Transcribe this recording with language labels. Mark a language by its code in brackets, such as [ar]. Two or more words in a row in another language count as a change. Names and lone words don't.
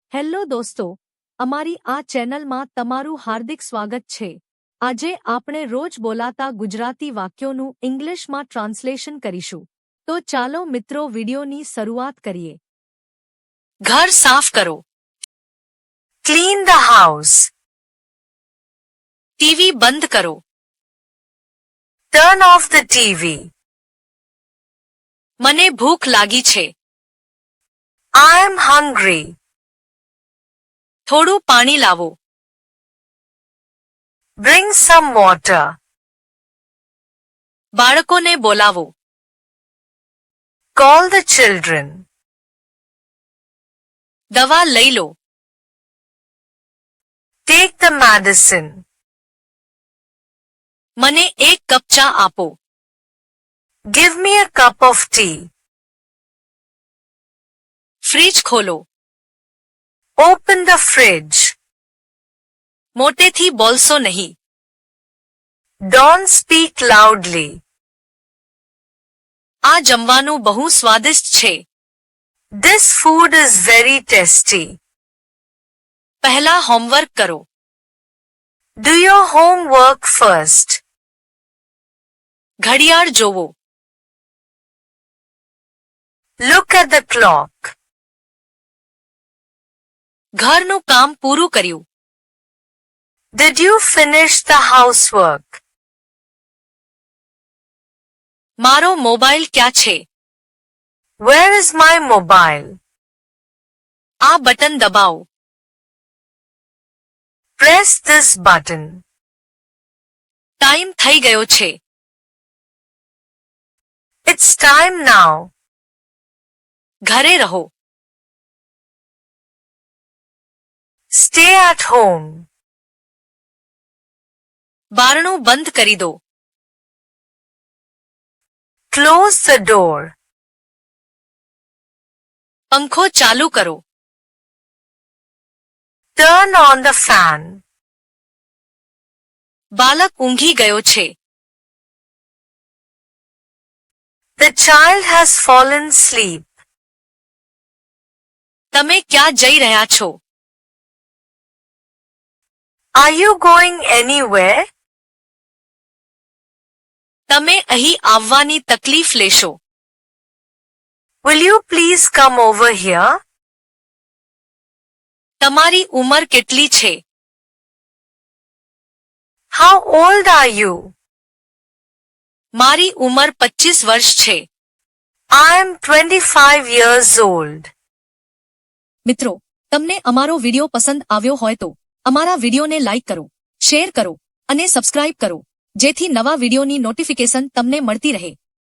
[gu] હેલો દોસ્તો, અમારી આ ચેનલમાં તમારું હાર્દિક સ્વાગત છે। આજે આપણે રોજ બોલાતા ગુજરાતી વાક્યોનું ઇંગ્લિશમાં ટ્રાન્સલેશન કરીશું। તો ચાલો મિત્રો વિડિયોની શરૂઆત કરીએ। ઘર સાફ કરો, [en] Clean the house. [gu] ટીવી બંધ કરો, [en] Turn off the TV. [gu] મને ભૂખ લાગી છે, [en] I am hungry. [gu] થોડું પાણી લાવો, [en] Bring some water. [gu] બાળકોને બોલાવો, [en] Call the children. [gu] દવા લઈ લો, [en] Take the medicine. [gu] મને એક કપ ચા આપો, [en] Give me a cup of tea. [gu] ફ્રીજ ખોલો, [en] Open the fridge. [gu] મોટેથી બોલશો નહીં, [en] Don't speak loudly. [gu] આ જમવાનું બહુ સ્વાદિષ્ટ છે, [en] This food is very tasty. [gu] પહેલા હોમવર્ક કરો, [en] Do your homework first. [gu] ઘડિયાળ જોવો, [en] Look at the clock. [gu] ઘરનું કામ પૂરું કર્યું, [en] Did you finish the housework? [gu] મારો મોબાઈલ ક્યાં છે? [en] Where is my mobile? [gu] આ બટન દબાવો, [en] Press this button. [gu] ટાઈમ થઈ ગયો છે, [en] It's time now. [gu] ઘરે રહો, [en] Stay at home. [gu] બારણું બંધ કરી દો, [en] Close the door. [gu] પંખો ચાલુ કરો, [en] Turn on the fan. [gu] બાળક ઊંઘી ગયો છે, [en] The child has fallen asleep. [gu] તમે ક્યાં જઈ રહ્યા છો? [en] Are you going anywhere? [gu] તમે અહીં આવવાની તકલીફ લેશો, [en] Will you please come over here? [gu] તમારી ઉંમર કેટલી છે? [en] How old are you? [gu] મારી ઉંમર 25 વર્ષ છે। [en] I am 25 years old. [gu] મિત્રો, તમને અમારો વિડિયો પસંદ આવ્યો હોય તો અમારા વિડિયોને લાઇક કરો, શેર કરો અને સબસ્ક્રાઇબ કરો, જેથી નવા વિડિયોની નોટિફિકેશન તમને મળતી રહે।